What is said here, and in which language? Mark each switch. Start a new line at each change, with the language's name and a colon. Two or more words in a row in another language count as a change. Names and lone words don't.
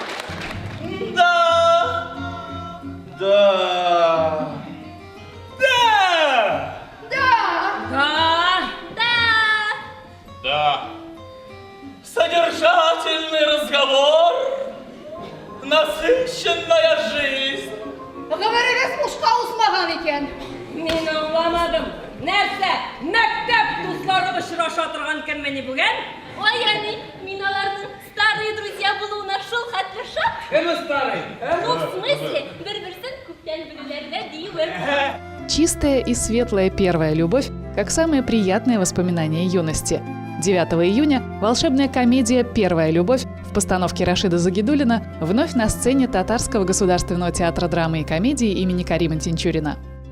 Russian: Да! Да! Да! Да. Да! Содержательный разговор, насыщенная жизнь. Говорили, мушка усмаган екен.
Tatar: Мен аңламадым. Нәрсә? Мәктәп дуслары очраша торган кем менә бүген? Ой, яни, мин аларның
Russian: старые друзья
Tatar: булуына шул хәтле шат. Кем старый?
Russian: Ну, в смысле,
Tatar: бер-берсен күптән белүләренә диюем.
Russian: Чистая и светлая первая любовь, как самые приятные воспоминания юности. 9 июня волшебная комедия «Первая любовь» в постановке Рашида Загидуллина вновь на сцене Татарского государственного театра драмы и комедии имени Карима Тинчурина.